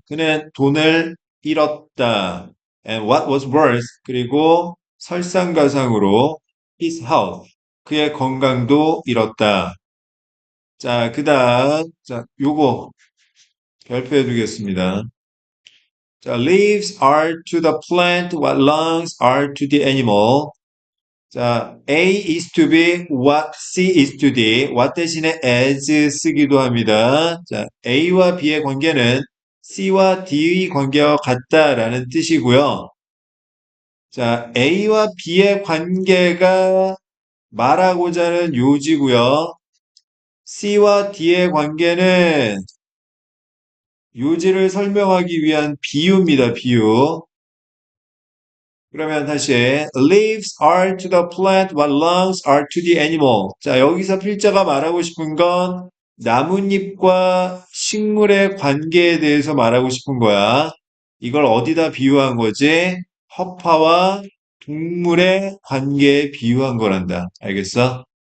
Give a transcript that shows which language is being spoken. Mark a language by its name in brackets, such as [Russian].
[Korean] 그는 돈을 잃었다. [English] And what was worse? [Korean] 그리고 설상가상으로 [English] his health. [Korean] 그의 건강도 잃었다. 자, 그 다음, 자, 요거 별표해 두겠습니다. [English] 자, leaves are to the plant what lungs are to the animal. 자, A is to be what C is to D. what [Korean] 대신에 as 쓰기도 합니다. 자, A와 B의 관계는 C와 D의 관계와 같다라는 뜻이고요. 자, A와 B의 관계가 말하고자 하는 요지고요. C와 D의 관계는 요지를 설명하기 위한 비유입니다. 비유. 그러면 다시 [English] leaves are to the plant what lungs are to the animal. [Korean] 자, 여기서 필자가 말하고 싶은 건 나뭇잎과 식물의 관계에 대해서 말하고 싶은 거야. 이걸 어디다 비유한 거지? 허파와 동물의 관계에 비유한 거란다. 알겠어?